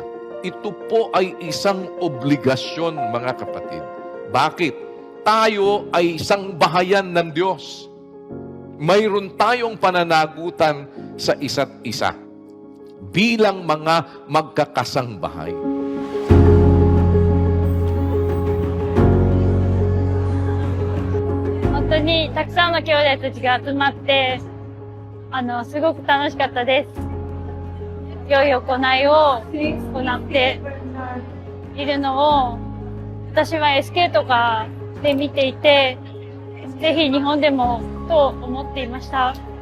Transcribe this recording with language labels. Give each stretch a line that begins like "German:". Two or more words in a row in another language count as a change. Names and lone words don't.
Filipino: Ito po ay isang obligasyon, mga kapatid. Bakit? Tayo ay sangbahayan ng Diyos. Mayroon tayong pananagutan sa isa't isa bilang mga magkakasangbahay.
Japanese: 本当にたくさんの兄弟たちが集まって、すごく楽しかったです。良い行いを行っているのを、私は SK とかで見ていて、ぜひ日本でもと思っていました。